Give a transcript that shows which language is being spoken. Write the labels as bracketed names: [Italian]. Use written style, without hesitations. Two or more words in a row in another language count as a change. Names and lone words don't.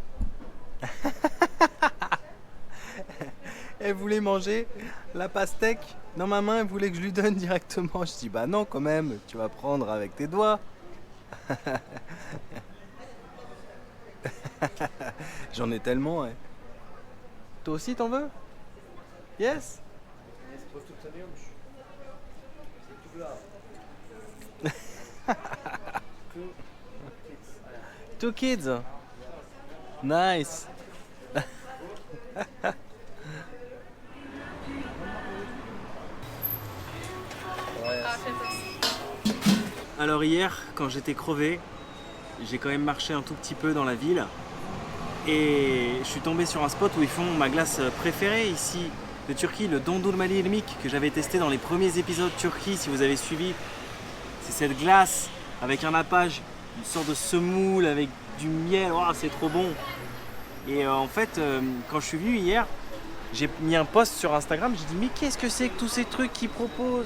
[French] Elle voulait manger la pastèque dans ma main, elle voulait que je lui donne directement. Je dis bah non quand même, tu vas prendre avec tes doigts. J'en ai tellement. Hein. Toi aussi t'en veux? Yes. [English] Two kids. [French] Nice. Alors hier, quand j'étais crevé, j'ai quand même marché un tout petit peu dans la ville et je suis tombé sur un spot où ils font ma glace préférée ici de Turquie, le [Turkish] dondurma irmik, [French] que j'avais testé dans les premiers épisodes Turquie, si vous avez suivi. C'est cette glace avec un nappage, une sorte de semoule avec du miel, oh, c'est trop bon. Et en fait, quand je suis venu hier, j'ai mis un post sur Instagram, j'ai dit mais qu'est-ce que c'est que tous ces trucs qu'ils proposent?